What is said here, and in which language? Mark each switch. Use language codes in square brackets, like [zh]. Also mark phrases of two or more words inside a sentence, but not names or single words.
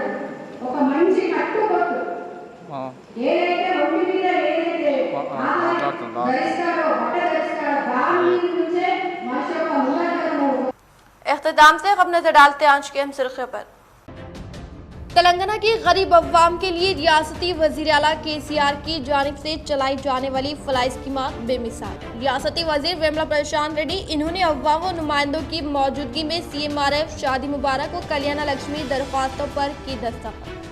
[te] ఒక మనిషి కట్టుకోవద్దు, ఏదైతే ఒంటి మీద ఏదైతే ధరిస్తాడో బట్ట ధరిస్తాడో దాని నుంచే మనిషి యొక్క మూలాధారము। [ur] اختتام سے اب نظر ڈالتے ہیں آج کی اہم سرخیوں پر۔ تلنگانہ کی غریب عوام کے لیے ریاستی وزیر اعلیٰ KCR کی جانب سے چلائی جانے والی فلاحی اسکیمات بے مثال۔ ریاستی وزیر ویملا پرشانت ریڈی انہوں نے عوام و نمائندوں کی موجودگی میں CMRF شادی مبارک و کلیانہ لکشمی درخواستوں پر کی دستخط۔